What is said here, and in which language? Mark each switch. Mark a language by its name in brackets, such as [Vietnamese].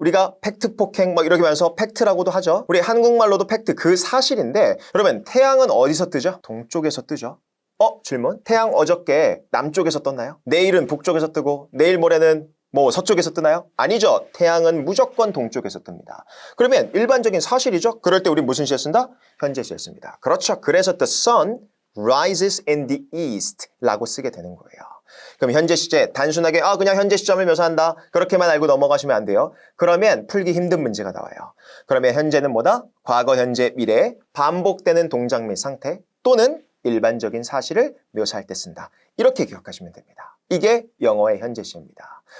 [Korean] 우리가 팩트 폭행 막 이렇게 하면서 팩트라고도 하죠. 우리 한국말로도 팩트, 그 사실인데 그러면 태양은 어디서 뜨죠? 동쪽에서 뜨죠. 질문. 태양 어저께 남쪽에서 떴나요? 내일은 북쪽에서 뜨고 내일 모레는 뭐 서쪽에서 뜨나요? 아니죠. 태양은 무조건 동쪽에서 뜹니다. 그러면 일반적인 사실이죠. 그럴 때 우리 무슨 시제 쓴다? 현재 시제 씁니다. 그렇죠. 그래서 [English] the sun rises in the east [Korean] 라고 쓰게 되는 거예요. 그럼 현재 시제 단순하게 그냥 현재 시점을 묘사한다 그렇게만 알고 넘어가시면 안 돼요. 그러면 풀기 힘든 문제가 나와요. 그러면 현재는 뭐다? 과거, 현재, 미래 반복되는 동작 및 상태 또는 일반적인 사실을 묘사할 때 쓴다. 이렇게 기억하시면 됩니다. 이게 영어의 현재 시제입니다.